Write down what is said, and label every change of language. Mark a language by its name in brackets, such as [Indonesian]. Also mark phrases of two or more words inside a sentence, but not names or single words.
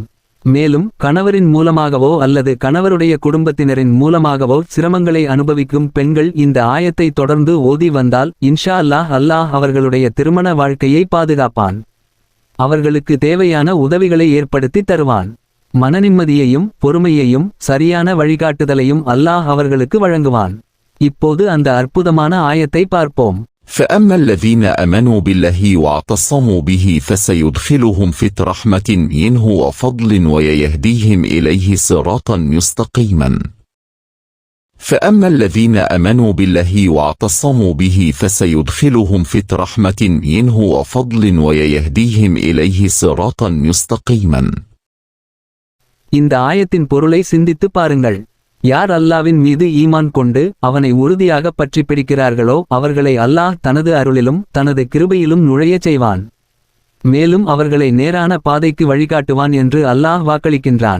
[Tamil] மேலும் கணவரின் மூலமாகவோ அல்லது கணவருடைய குடும்பத்தினரின் மூலமாகவோ சிரமங்களை அனுபவிக்கும் பெண்கள் இந்த ஆயத்தை தொடர்ந்து ஓதி வந்தால் [Arabic] إن شاء الله [Tamil] அவர்களுடைய திருமண வாழ்க்கையை பாதுகாப்பான். அவர்களுக்கு தேவையான உதவிகளை ஏற்படுத்தி தருவான். மனநிம்மதியையும் பொறுமையையும் சரியான வழிகாட்டுதலையும் அல்லாஹ் அவர்களுக்கு வழங்குவான். இப்போது அந்த அற்புதமான ஆயத்தை பார்ப்போம். [Arabic] فأما الذين آمنوا بالله واعتصموا به فسيدخلهم في رحمة منه وفضل ويهديهم إليه صراطا مستقيما. فأما الذين آمنوا بالله واعتصموا به فسيدخلهم في رحمة منه وفضل ويهديهم إليه صراطا مستقيما. [Tamil] இந்த ஆயத்தின் பொருளை சிந்தித்து பாருங்கள். யார் அல்லாவின் மீது ஈமான் கொண்டு அவனை உறுதியாக பற்றி பிடிக்கிறார்களோ அவர்களை அல்லாஹ் தனது அருளிலும் தனது கிருபையிலும் நுழையச் செய்வான். மேலும் அவர்களை நேரான பாதைக்கு வழிகாட்டுவான் என்று அல்லாஹ் வாக்களிக்கின்றான்.